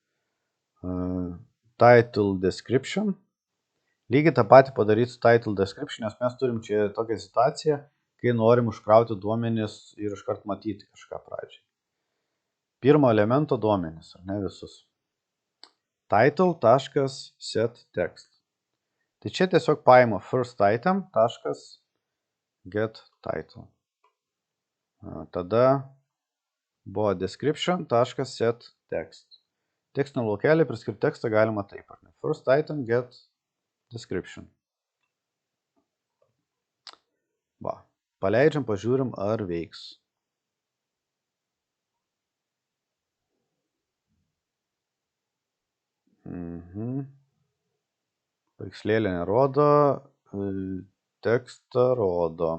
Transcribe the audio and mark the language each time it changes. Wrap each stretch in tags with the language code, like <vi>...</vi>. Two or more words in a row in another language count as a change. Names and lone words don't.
<en>Title description.</en> <lt>Lygiai tą patį padaryti su</lt> <en>title description,</en> <lt>nes mes turim čia tokią situaciją, kai norim užkrauti duomenis ir iškart matyti kažką pradžiai. Pirmo elemento duomenis, ar ne visus.</lt> <en>Title.set text.</en> <lt>Tai čia tiesiog paimu</lt> <en>first item .get title.</en> <lt>Tada buvo</lt> <en>description.set text.</en> <lt>Tekstinio laukelį priskirti tekstą galima taip, ar ne?</lt> <en>First item get description.</en> <lt>Va, paleidžiam, pažiūrim, ar veiks. Paveikslėlį nerodo, tekstą rodo.</lt>